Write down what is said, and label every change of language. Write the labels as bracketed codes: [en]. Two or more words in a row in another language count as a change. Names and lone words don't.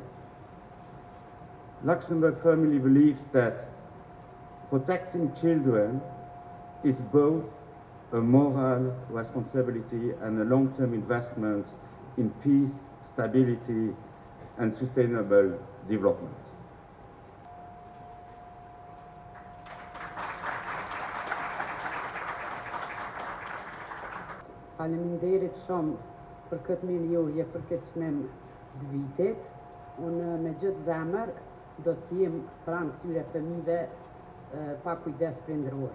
[en] Luxembourg firmly believes that protecting children is both a moral responsibility and a long-term investment in peace, stability, and sustainable development. [sq] Faleminderit shumë për këtë mirënjohje, për këtë çmim të vitit. Unë me gjithë zemër do të jem pranë këtyre fëmijëve pa kujdes prindëror.